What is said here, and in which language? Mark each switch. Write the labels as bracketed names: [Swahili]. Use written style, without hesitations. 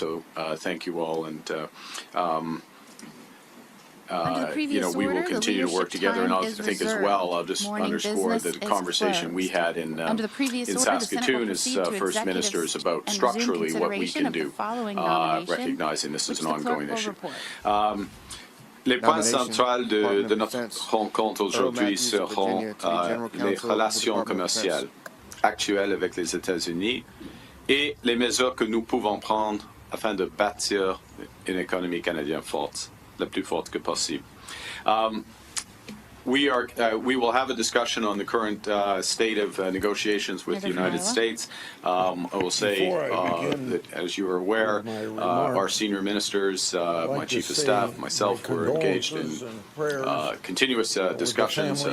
[English] So thank you all, and we will continue to work together, and I think as well, I'll just underscore the conversation we had in Saskatoon as First Ministers about structurally what we can do, recognizing this is an ongoing issue. [French] Les points centrales de notre rencontre aujourd'hui seront les relations commerciales actuelles avec les États-Unis et les mesures que nous pouvons prendre afin de bâtir une économie canadienne forte, la plus forte que possible. [English] We will have a discussion on the current state of negotiations with the United States. I will say that, as you are aware, our senior ministers, my chief of staff, myself, were engaged in continuous discussions.